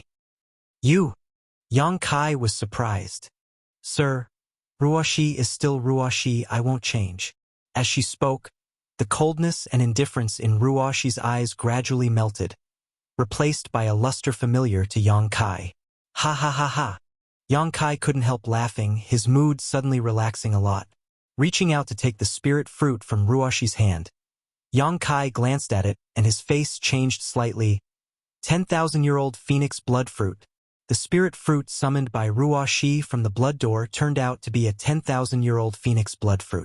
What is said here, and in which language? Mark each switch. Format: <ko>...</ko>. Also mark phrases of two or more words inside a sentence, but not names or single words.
<en>"You?" Yang Kai was surprised. "Sir, Ruoshi is still Ruoshi, I won't change." As she spoke, the coldness and indifference in Ruoshi's eyes gradually melted, replaced by a luster familiar to Yang Kai. Ha ha ha ha. Yang Kai couldn't help laughing, his mood suddenly relaxing a lot. Reaching out to take the spirit fruit from Ruoshi's hand, Yang Kai glanced at it and his face changed slightly. 10,000-year-old phoenix blood fruit. The spirit fruit summoned by Ruoshi from the blood door turned out to be a 10,000-year-old phoenix blood fruit.</en>